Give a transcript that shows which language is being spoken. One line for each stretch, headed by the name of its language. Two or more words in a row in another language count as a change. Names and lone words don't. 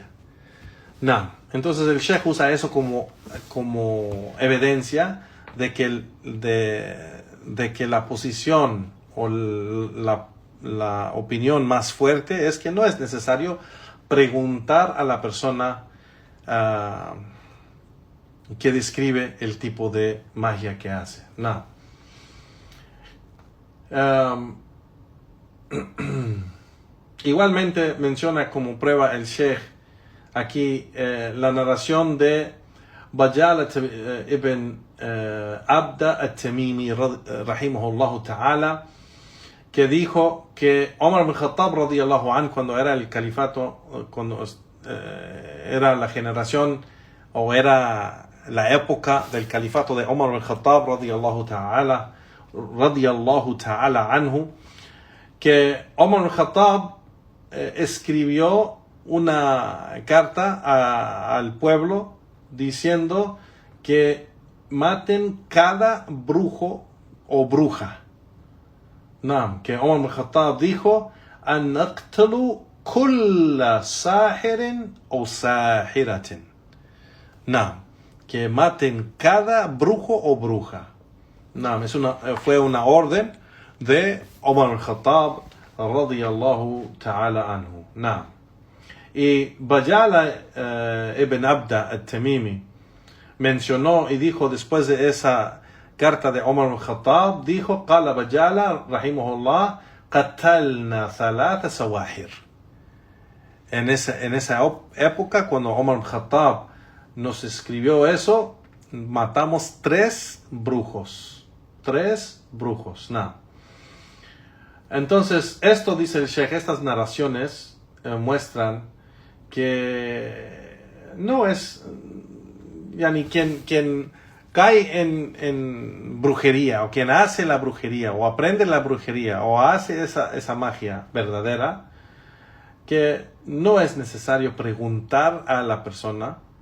Spanish: Entonces el Sheikh usa eso como evidencia de que la posición o la opinión más fuerte es que no es necesario preguntar a la persona que describe el tipo de magia que hace. Igualmente menciona como prueba el Sheikh aquí la narración de Bajalat ibn Abda al-Tamimi rahimahullah ta'ala, que dijo que Omar bin Khattab
Arabic: رضي الله عنه,
Spanish: cuando era el califato, cuando era la generación o era la época del califato de Omar bin Khattab
Arabic: رضي الله تعالى عنه,
Spanish: que Omar al-Khattab escribió una carta al pueblo diciendo que maten cada brujo o bruja. Que Omar al-Khattab dijo
Arabic: أن نقتل كل ساحر
Spanish: o sahiratin. Que maten cada brujo o bruja. Fue una orden de Omar al-Khattab
Arabic: رضي الله تعالى عنه.
Spanish: Y Bajala ibn Abda al-Tamimi mencionó y dijo después de esa carta de Omar al-Khattab, dijo,
Arabic: قال بجالة، رحمه الله، قتلنا ثلاث سواحر.
Spanish: En esa época, cuando Omar al-Khattab nos escribió eso, matamos 3 brujos. 3 brujos. Entonces, esto dice el Sheikh, estas narraciones muestran que no es ni quien cae en brujería, o quien hace la brujería, o aprende la brujería, o hace esa magia verdadera, que no es necesario preguntar a la persona